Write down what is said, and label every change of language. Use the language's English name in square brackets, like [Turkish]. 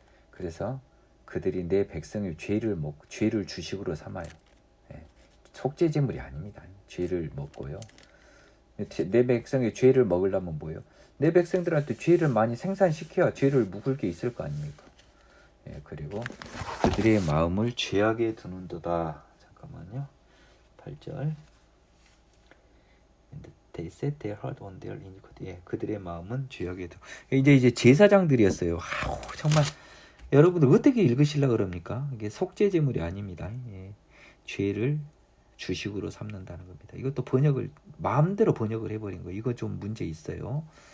[Korean] 그래서 그들이 내 백성의 죄를 주식으로 삼아요. 속죄 제물이 아닙니다. 죄를 먹고요. 내 백성의 죄를 먹으려면 뭐예요? 내 백성들한테 죄를 많이 생산시켜야 죄를 묵을 게 있을 거 아닙니까? 예, 그리고 그들의 마음을 죄악에 두는도다. 잠깐만요. 8절. [English] They set their heart on their iniquity. [Korean] 예, 그들의 마음은 죄악에 두. 이제 제사장들이었어요. 아우, 정말 여러분들 어떻게 읽으시려 그럽니까? 이게 속죄제물이 아닙니다. 예, 죄를 주식으로 삼는다는 겁니다. 이것도 번역을 마음대로 번역을 해버린 거. 이거 좀 문제 있어요.